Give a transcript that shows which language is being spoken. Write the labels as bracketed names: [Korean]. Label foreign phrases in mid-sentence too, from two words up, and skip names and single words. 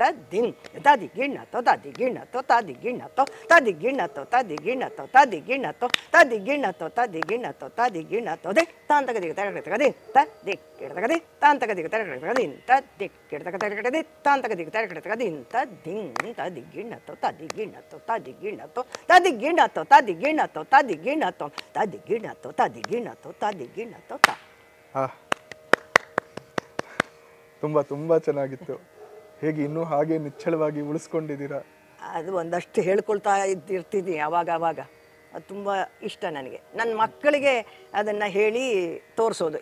[Kannada] ದಿನ್ ತಾದಿ ಗಿಣ್ಣತ್ತೋ ತಾದಿ ಗಿಣ್ಣತ್ತೋ ತಾದಿ ಗಿಣ್ಣತ್ತೋ ತಾದಿ ಗಿಣ್ಣತ್ತೋ ತಾದಿ ಗಿಣ್ಣತ್ತೋ ತಾದಿ ಗಿಣ್ಣತ್ತೋ ತಾದಿ ಗಿಣ್ಣತ್ತೋ ತಾದಿ ಗಿಣ್ಣತ್ತೋ ತಾದಿ ಗಿಣ್ಣತ್ತೋ ದೆ ತಾಂತಗದಿಗೆ ತರಕಡಿತಕದಿಂತ ದಿಕ್ಕಿಡತಕದಿ ತಾಂತಗದಿಗೆ ತರಕಡಿತಕದಿಂತ ದಿಕ್ಕಿಡತಕದಿ ತಾಂತಗದಿಗೆ ತರಕಡಿತಕದಿಂತ ದಿನ್ ತಾದಿ ಗಿಣ್ಣತ್ತೋ ತಾದಿ ಗಿಣ್ಣತ್ತೋ ತಾದಿ ಗಿಣ್ಣತ್ತೋ ತಾದಿ ಗಿಣ್ಣತ್ತೋ ತಾದಿ ಗಿಣ್ಣತ್ತೋ ತಾದಿ ಗಿಣ್ಣತ್ತೋ ತಾದಿ ಗಿಣ್ಣತ್ತೋ ತಾದಿ ಗಿಣ್ಣತ್ತೋ ತಾದಿ ಗಿಣ್ಣತ್ತೋ ತಾ. ತುಂಬ ತುಂಬ ಚೆನ್ನಾಗಿತ್ತು. ಹೇಗೆ ಇನ್ನೂ ಹಾಗೆ ನಿಚ್ಚಳವಾಗಿ ಉಳಿಸ್ಕೊಂಡಿದ್ದೀರಾ? ಅದು ಒಂದಷ್ಟು ಹೇಳ್ಕೊಳ್ತಾ ಇರ್ತಿದ್ದೀನಿ ಅವಾಗ ಅವಾಗ. ಅದು ತುಂಬ ಇಷ್ಟ ನನಗೆ. ನನ್ನ ಮಕ್ಕಳಿಗೆ ಅದನ್ನು ಹೇಳಿ ತೋರಿಸೋದು.